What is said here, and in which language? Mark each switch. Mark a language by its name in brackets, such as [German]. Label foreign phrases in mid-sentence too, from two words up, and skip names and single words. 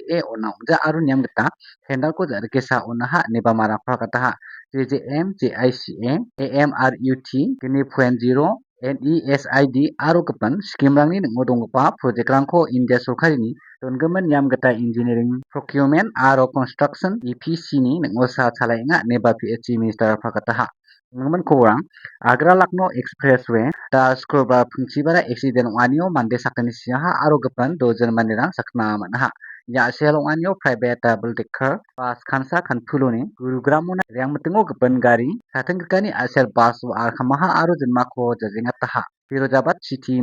[Garo] ona ja aru niam gita tender ko jarkesa onaha ne bamara prakataha JJM JICA AMRUT kini point 0 NESID aru kapan scheme rangni ngodongpa project rangko India Sorkarini dongemen niam gita [English] engineering procurement [Garo] aru construction EPC ni ngosa chalainga neba PHE minister prakataha Naman kurang Agra Lucknow Expressway da skroba pungsibara accident wanio mande sakani siaha aro gapan dozen mandirang sakna manaha ya selong anio [English] private double decker bus [Garo] khansa khanpuluni gurugram yang metengo gapan gari sateng kani asel bus ar khamaha aro jenmako jajenga taha Firozabad City